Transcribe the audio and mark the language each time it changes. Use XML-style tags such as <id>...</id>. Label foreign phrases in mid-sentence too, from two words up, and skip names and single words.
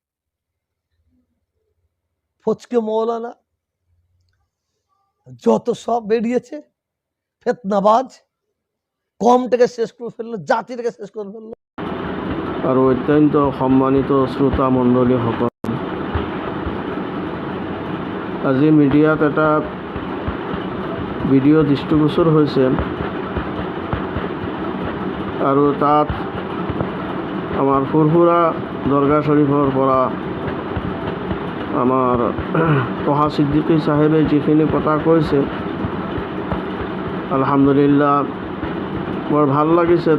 <bn>ফচকে মৌলানা যত সব বেরিয়েছে, ফেতনাবাজ, কমটাকে শেষ করে ফেললো, জাতিটাকে শেষ করে ফেললো। আর অত্যন্ত সম্মানিত শ্রোতা মণ্ডলী সকল,</bn> <as>আজি মিডিয়াত এটা ভিডিঅ' দৃষ্টিগোচৰ হৈছে আৰু তাত আমাৰ ফুৰফুৰা দৰগাহ শ্বৰীফৰ পৰা আমাৰ তহা ছিদ্দিকী চাহেবে যিখিনি কথা কৈছে, আলহামদুলিল্লাহ বৰ ভাল লাগিছে।</as>